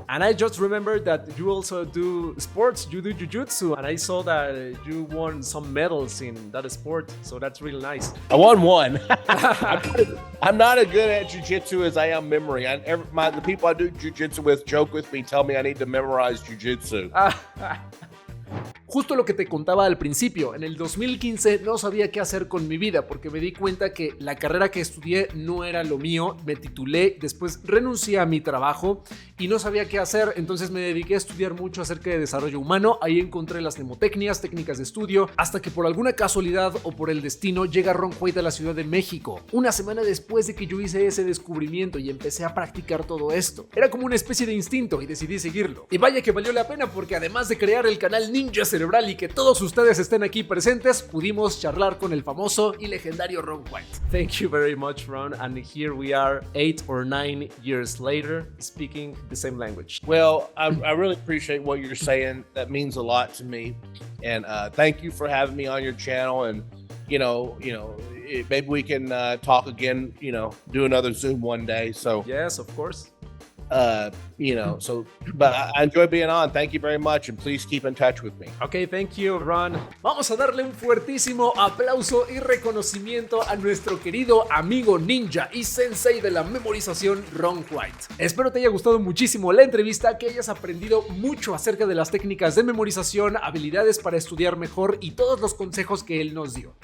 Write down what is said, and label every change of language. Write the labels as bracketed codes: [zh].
[en] And I just remembered that you also do sports, you do jiu-jitsu, and I saw that you won some medals in that sport. So that's really nice. I won one. I'm not as good at jiu-jitsu as I am memory. The people I do jiu-jitsu with joke with me, tell me I need to memorize jiu-jitsu. [es] Justo lo que te contaba al principio, en el 2015 no sabía qué hacer con mi vida porque me di cuenta que la carrera que estudié no era lo mío, me titulé, después renuncié a mi trabajo y no sabía qué hacer, entonces me dediqué a estudiar mucho acerca de desarrollo humano, ahí encontré las Mnemotecnias, técnicas de estudio, hasta que por alguna casualidad o por el destino llega Ron White a la Ciudad de México, una semana después de que yo hice ese descubrimiento y empecé a practicar todo esto. Era como una especie de instinto y decidí seguirlo. Y vaya que valió la pena porque además de crear el canal Ninja Cerebral y que todos ustedes estén aquí presentes, pudimos charlar con el famoso y legendario Ron White. [en] Thank you very much, Ron, and here we are 8 or 9 years later speaking the same language. Well, I really appreciate what you're saying. That means a lot to me, and thank you for having me on your channel. And maybe we can talk again. Do another Zoom one day. So yes, of course. But I enjoy being on. Thank you very much, and please keep in touch with me. Okay, thank you, Ron. [es] Vamos a darle un fuertísimo aplauso y reconocimiento a nuestro querido amigo ninja y sensei de la memorización, Ron White. Espero te haya gustado muchísimo la entrevista, que hayas aprendido mucho acerca de las técnicas de memorización, habilidades para estudiar mejor y todos los consejos que él nos dio.